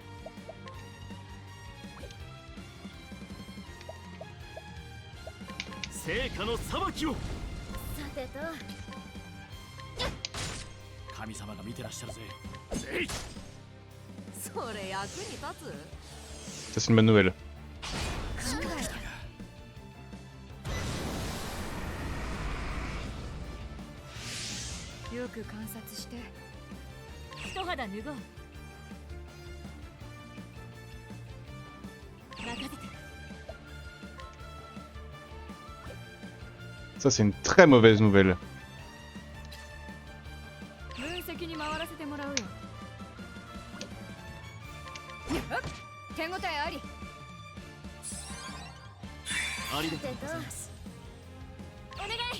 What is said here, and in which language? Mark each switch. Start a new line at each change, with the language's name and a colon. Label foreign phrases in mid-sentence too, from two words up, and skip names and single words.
Japanese: 成果の裁きを。さてと。神様が見てらっしゃるぜ。それ役に立つ？
French: Ça, c'est une bonne nouvelle.
Japanese: よく観察して。一肌脱ごう。任せて。
French: Ça, c'est une très mauvaise nouvelle.
Japanese: 分析に回らせてもらうよ。手応えあり。ありがとうございます。お願い。